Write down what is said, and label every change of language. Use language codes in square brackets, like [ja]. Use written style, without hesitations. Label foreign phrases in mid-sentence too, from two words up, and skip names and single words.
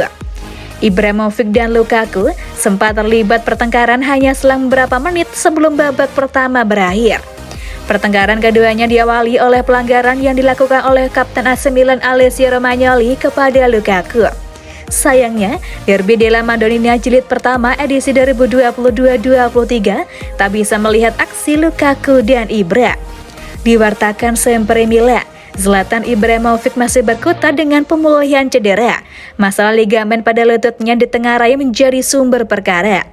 [id] Ibrahimovic dan Lukaku sempat terlibat pertengkaran hanya selang beberapa menit sebelum babak pertama berakhir. Pertengkaran keduanya diawali oleh pelanggaran yang dilakukan oleh Kapten AC Milan Alessio Romagnoli kepada Lukaku. Sayangnya, derby della Madonnina jilid pertama edisi 2022-23 tak bisa melihat aksi Lukaku dan Ibra. Diwartakan Sempre Milan, Zlatan Ibrahimovic masih berkutat dengan pemulihan cedera. Masalah ligamen pada lututnya ditengarai menjadi sumber perkara.